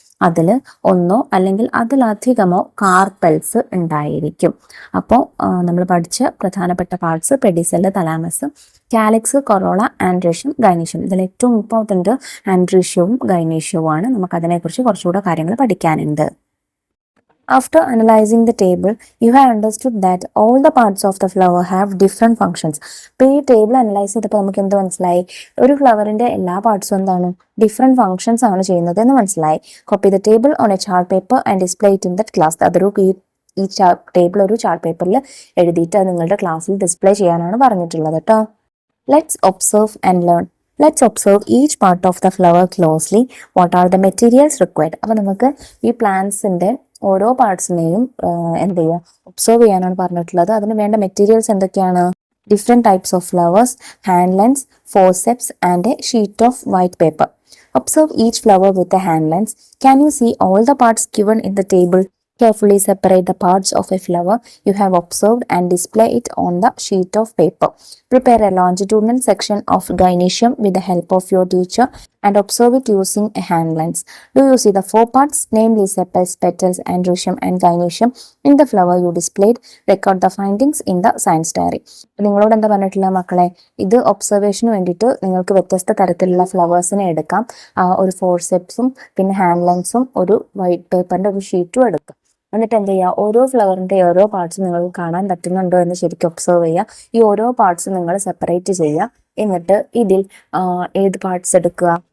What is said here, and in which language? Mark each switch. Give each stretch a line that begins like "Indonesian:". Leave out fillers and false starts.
Malayalam: അതിൽ ഒന്നോ അല്ലെങ്കിൽ അതിലധികമോ കാർപ്പൽസ് ഉണ്ടായിരിക്കും. അപ്പോൾ നമ്മൾ പഠിച്ച പ്രധാനപ്പെട്ട parts പെഡിസെല്, thalamus, calyx, corolla, androecium, gynoecium. ഇതിൽ ഏറ്റവും ഇമ്പോർട്ടൻറ്റ് ആൻഡ്രീഷ്യവും ഗൈനീഷ്യവുമാണ്. നമുക്ക് അതിനെക്കുറിച്ച് കുറച്ചുകൂടെ കാര്യങ്ങൾ പഠിക്കാനുണ്ട്.
English: After analyzing the table, you have understood that all the parts of the flower have different functions.
Malayalam: അപ്പോൾ ഈ ടേബിൾ അനലൈസ് ചെയ്തപ്പോൾ നമുക്ക് എന്ത് മനസ്സിലായി? ഒരു ഫ്ലവറിൻ്റെ എല്ലാ പാർട്സും എന്താണ്? ഡിഫറെൻറ്റ് ഫങ്ഷൻസ് ആണ് ചെയ്യുന്നത് എന്ന് മനസ്സിലായി.
English: Copy the table on a chart paper and display it in that class.
Malayalam: അതൊരു ഈ ടേബിൾ ഒരു ചാർട്ട് പേപ്പറിൽ എഴുതിയിട്ട് അത് നിങ്ങളുടെ ക്ലാസ്സിൽ ഡിസ്പ്ലേ ചെയ്യാനാണ് പറഞ്ഞിട്ടുള്ളത് കേട്ടോ.
English: Let's observe and learn. Let's observe each part of the flower closely. What are the materials required? അപ്പോൾ നമുക്ക് ഈ പ്ലാന്റ്സിൻ്റെ ഓരോ പാർട്സിനെയും എന്ത് ചെയ്യുക? ഒബ്സർവ് ചെയ്യാനാണ് പറഞ്ഞിട്ടുള്ളത്. അതിന് വേണ്ട മെറ്റീരിയൽസ് എന്തൊക്കെയാണ്? Different types of flowers, hand lens, forceps and a sheet of white paper. Observe each flower with a hand lens. Can you see all the parts given in the table? Carefully separate the parts of a flower you have observed and display it on the sheet of paper. Prepare a longitudinal section of gynoecium with the help of your teacher and observe it using a hand lens. Do you see the 4 parts, namely sepals, petals, androecium and gynoecium in the flower you displayed? Record the findings in the science diary.
Malayalam: നിങ്ങളോട് എന്താ പറഞ്ഞിട്ടുള്ള മക്കളെ? ഇത് ഒബ്സർവേഷന് വേണ്ടിയിട്ട് നിങ്ങൾക്ക് വ്യത്യസ്ത തരത്തിലുള്ള ഫ്ലവേഴ്സിനെ എടുക്കാം. ഒരു ഫോർസെപ്സും പിന്നെ ഹാൻഡ് ലെൻസും ഒരു വൈറ്റ് പേപ്പറിൻ്റെ ഒരു ഷീറ്റും എടുക്കാം. എന്നിട്ട് എന്ത് ചെയ്യുക? ഓരോ ഫ്ലവറിൻ്റെ ഓരോ പാർട്സും നിങ്ങൾക്ക് കാണാൻ പറ്റുന്നുണ്ടോ എന്ന് ശരിക്കും ഒബ്സർവ് ചെയ്യുക. ഈ ഓരോ പാർട്സും നിങ്ങൾ സെപ്പറേറ്റ് ചെയ്യുക. എന്നിട്ട് ഇതിൽ ഏത് പാർട്സ് എടുക്കുക?